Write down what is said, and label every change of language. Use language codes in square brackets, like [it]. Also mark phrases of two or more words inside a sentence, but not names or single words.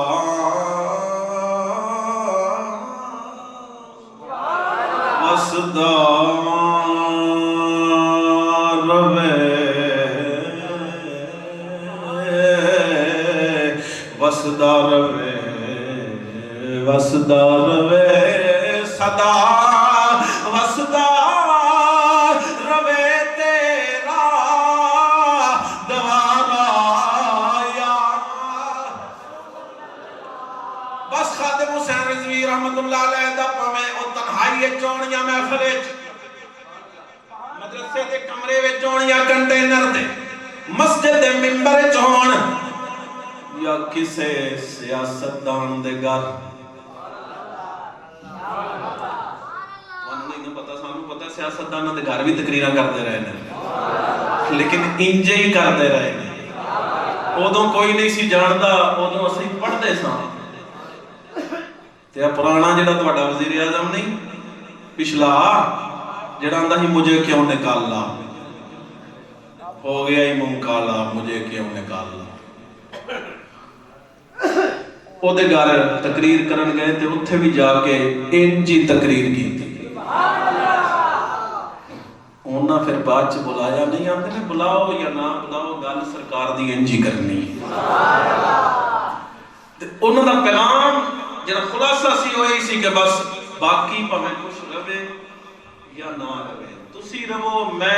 [pa] وسدا وسدا روے وسدا روے صدا وسدا روے تیرا دوبارہ یا. بس خادم حسین رضوی رحمت اللہ علیہ دا پاویں او تنہائی چونیاں محفل وچ مدرسے دے کمرے وچ ہون یا کنٹینر دے مسجد دے منبر وچ ہون یا کسے سیاستدان دے گھر نہیں پتا سانو پتا سیاستداناں دے گھر بھی تقریراں کرتے رہے نے لیکن انجے ہی کرتے رہے نے ادوں کوئی نہیں سی جاندا ادوں اسی پڑھتے ساں تے پرانا جڑا تہاڈا وزیر اعظم نہیں پچھلا جڑا آندا ہی [ur] مجھے کیوں نکالا [pa] ہو گیا ہی منہ کالا [ur] مجھے کیوں نکالا [pa] او دے گھر تقریر کرن گئے تے اتھے بھی جا کے انجی تقریر کی انہاں پھر بعد چ بلایا نہیں آتے نے بلاؤ یا نہ بلاؤ گل سرکار دی انجی کرنی تے انہاں دا پیغام جڑا خلاصہ سی ہوئی سی کہ بس باقی پاویں کچھ رہے یا نہ رہے تسی رہو میں